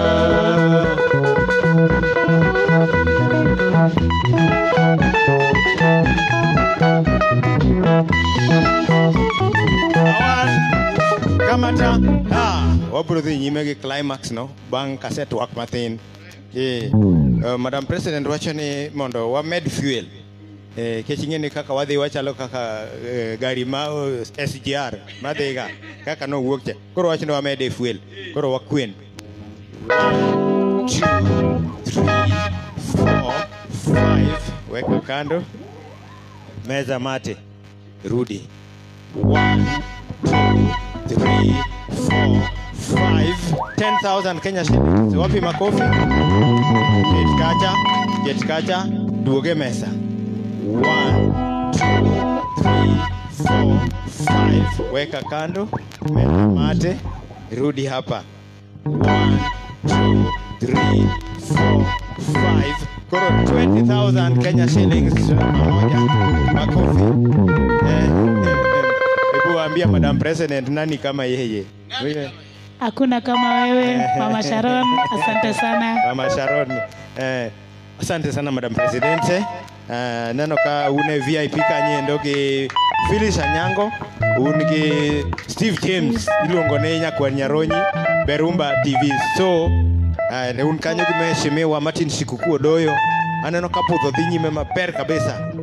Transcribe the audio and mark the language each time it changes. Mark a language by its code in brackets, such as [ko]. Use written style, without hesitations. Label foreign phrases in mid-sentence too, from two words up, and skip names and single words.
[luo] Kamata wabro dhi nyime gi climax no bang' kaset wak mathin. Madam President wacho ni mondo wamed fuel. Kech ing'eni kaka wadhi wachalo kaka gari ma SGR madhiga kaka nowuok cha. Koro wacho ni wamed fuel. Koro wakwen. 1, 2, 3, 4, 5. [sw] Weka kando. Meza mate. Rudi. 1, 2, 3, 4, 5, 10,000 Kenya shillings. Wapi makofi? [luo] Get kacha, duoge mesa. [sw] 1, 2, 3, 4, 5. Weka kando. Meza mate. Rudi hapa. 1, 2, 3, 4, 5. Koro 20,000 Kenya shillings. Pamoja. Makofi. Ambia Madam President nani kama yeye. Hakuna kama wewe Mama Sharon, asante sana. Mama Sharon, asante sana Madam President. [luo] Neno ka une VIP kanyendo gi Phyllis Anyango, un gi Steve James, iluongo ne Nyakwar Nyaronyi, Berumba TV. So ne un kanyo gi mheshimiwa Martin Shikuku Odoyo. Aneno ka pudho dhi nyime maber kabisa.